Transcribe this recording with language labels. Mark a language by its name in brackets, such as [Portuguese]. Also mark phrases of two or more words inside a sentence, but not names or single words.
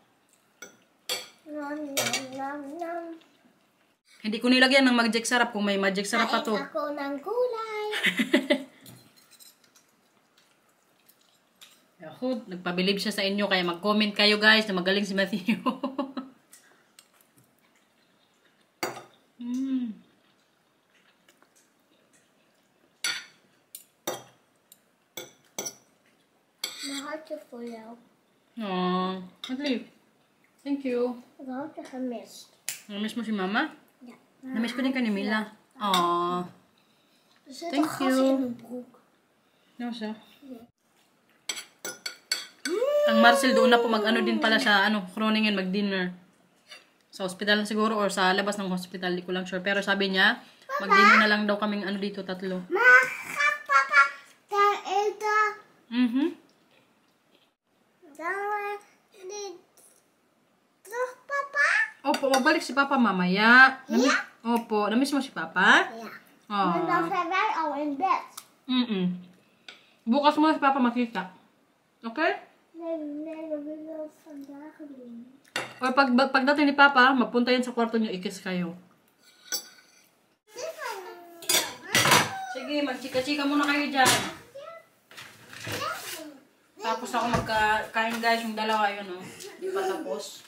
[Filipino] Hindi ko nilagyan ng magic sarap kung may magic sarap pa to. Kain ako ng gulay. Ako, nagpabilib siya sa inyo kaya mag-comment kayo, guys, na magaling si Matthew. [English] My heart is full now. Matthew. Thank you. [Dutch] Ik had je gemist. [Filipino] Namiss mo si Mama? [Dutch] Ja. [Filipino] Namiss ko din ka ni Mila. [Dutch] Er zit [English] Thank [Dutch] een gas [English] you. [Dutch] in mijn broek. [Filipino] No, siya. Ang Marcel doon na po mag-ano din pala siya, Groningen, mag-dinner. Sa hospital siguro or sa labas ng hospital, di ko lang sure. Pero sabi niya, mag-dinner na lang daw kaming dito, tatlo. [Dutch] Maar gaat papa daar eten? Dan terug papa? [Filipino] Opo, magbalik si Papa mamaya. Opo, namiss mo si Papa? [Dutch] Ja. Oh. Maar dan zijn wij al in bed. [Filipino] Bukas mo na si Papa makita. Okay? [Dutch] Nee, we willen het vandaag doen. [Filipino] O pagdating ni Papa, magpunta yan sa kwarto niyo, ikis kayo. Sige, magchika-chika muna kayo dyan. Tapos ako magkain, guys, yung dalawa yun, Di pa tapos.